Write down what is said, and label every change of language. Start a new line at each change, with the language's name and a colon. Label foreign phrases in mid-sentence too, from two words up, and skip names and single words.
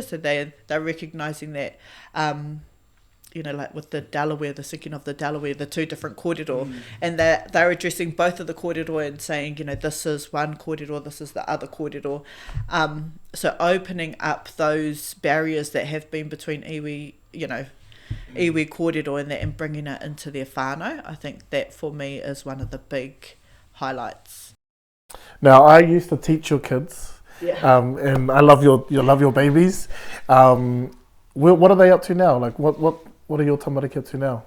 English: So they're recognising that, like with the Delaware, the sinking of the Delaware, the two different kōrero, and they're addressing both of the kōrero and saying, this is one kōrero, this is the other kōrero. So opening up those barriers that have been between iwi,
Māori: iwi kōrero
English: and that, and bringing it into their whānau. I think that for me is one of the big highlights. Now, I used to teach your kids, and I love your babies. What are they up to now? Like, what are your tamariki up to now?